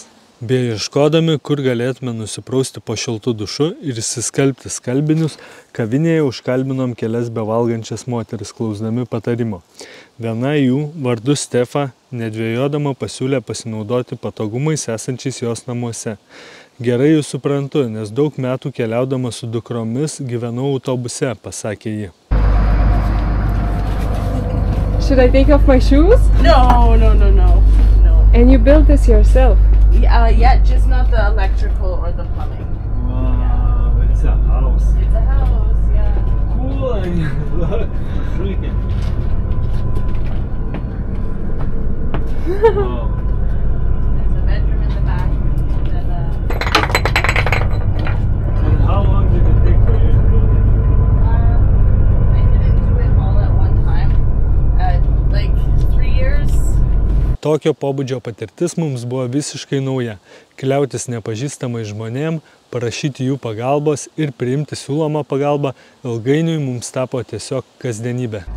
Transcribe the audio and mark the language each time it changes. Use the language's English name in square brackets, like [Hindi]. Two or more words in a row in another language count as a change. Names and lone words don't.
[Lithuanian] Bei ieškodami, kur galėtume nusiprausti po šiltų dušu ir įsiskalbti skalbinius, kavinėje užkalbinom kelias bevalgančias moteris klausdami patarimo. Viena jų, vardu Stefa, nedvejodama pasiūlė pasinaudoti patogumais esančiais jos namuose. Gerai jūs suprantu, nes daug metų keliaudama su dukromis gyvenau autobuse, pasakė ji. [English] Should I take off my shoes? No. And you built this yourself? Yeah, just not the electrical or the plumbing. Wow, it's a house. It's a house, yeah. Cool, look, freaking. Wow. There's a bedroom in the back. And how long did it take for you to build it? I didn't do it all at one time. Like 3 years. [Lithuanian] Tokio pobūdžio patirtis mums buvo visiškai nauja. Kliautis nepažįstamai žmonėm, parašyti jų pagalbos ir priimti siūlomą pagalbą ilgainiui mums tapo tiesiog kasdienybė.